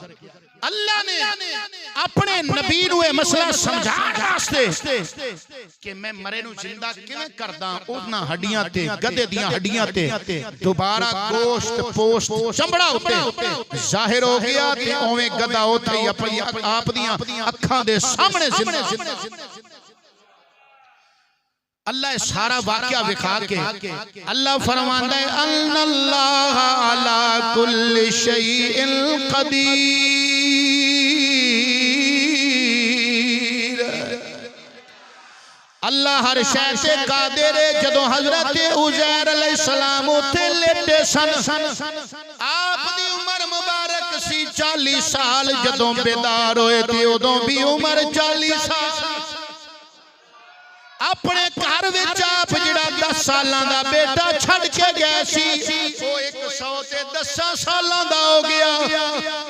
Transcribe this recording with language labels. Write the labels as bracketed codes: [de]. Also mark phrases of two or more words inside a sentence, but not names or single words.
[pa] اللہ نے اپنے نبی نوں یہ مسئلہ سمجھانے واسطے کہ میں مرے نوں زندہ کویں کردا، انہاں ہڈیاں تے گدھے دیاں ہڈیاں تے دوبارہ گوشت پوست چمڑا اتے ظاہر ہو گیا تے اوویں گدھا اوتھے ہی اپنی آپ دیاں اکھاں دے سامنے زندہ. اللہ سارا واقعہ وکھا کے اللہ فرماندا ہے [ar] أن الله على كل شيء قدير, [ur] اللہ ہر شے سے قادر ہے. [pa] جدوں حضرت عزیر [ar] عليه السلام [pa] اوتھے لیٹے سن، آپ دی عمر مبارک سی 40 سال. جدوں بیدار ہوئے تھے اودوں بھی عمر 40 سال. اپنے گھر وچ آپ جیہڑا 10 سالاں دا بیٹا چھڈ کے گیا سی، وہ 110 سالاں دا ہو گیا.